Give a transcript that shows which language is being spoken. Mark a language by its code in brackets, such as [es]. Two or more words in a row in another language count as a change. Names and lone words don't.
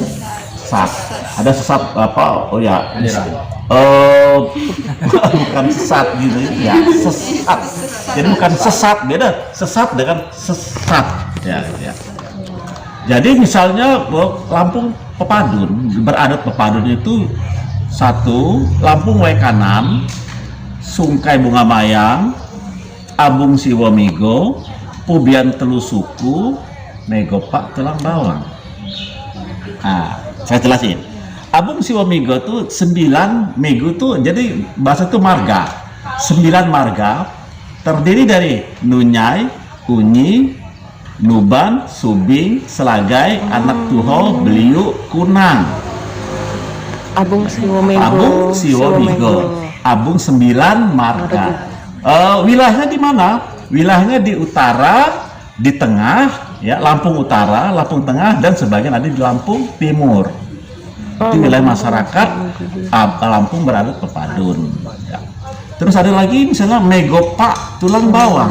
[id] Sesat. Ada sesat apa? Oh ya. Bukan sesat gitu ya. Sesat. Jadi bukan sesat, beda. Sesat dengan sesat. Ya. Jadi misalnya Lampung pepadun, beradat pepadun itu satu, Lampung Wekanan, Sungkai Bunga Mayang, Abung Siwomigo, Pubian Telu Suku, Megopak Tulang Bawang. Nah, saya jelasin. Abung Siwomigo itu 9 Mego tuh, jadi bahasa itu marga. 9 marga terdiri dari Nunyai, Kunyi, Nuban, Subing, Selagai, Anak Tuho, Beliu, Kunang. Abung Siwomigo. Abung Siwomigo. Abung 9 marga. Wilayahnya di mana? Wilayahnya di utara, di tengah, ya Lampung Utara, Lampung Tengah, dan sebagian ada di Lampung Timur. Itu wilayah masyarakat Lampung beradat pepadun. Ya. Terus ada lagi misalnya Megopak Tulang Bawang.